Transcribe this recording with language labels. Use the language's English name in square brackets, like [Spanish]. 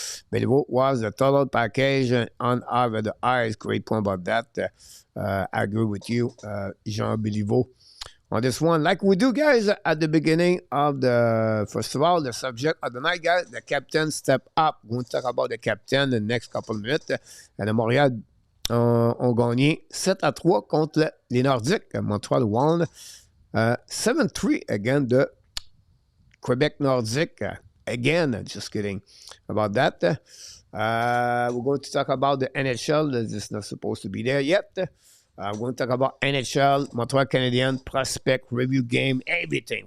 [English] But what was the total package on over the eyes? Great point about that. I agree with you, Jean Béliveau, on this one. Like we do, guys, at the beginning of first of all, the subject of the night, guys, the captain step up. We're going to talk about the captain in the next couple of minutes. And the [French] Montréal ont gagné 7-3 contre les Nordiques. [English] Montreal won 7-3 again the Quebec Nordique. Again, just kidding about that. We're going to talk about the NHL. This is not supposed to be there yet. We're going to talk about NHL, Montreal Canadiens, prospect, review game, everything.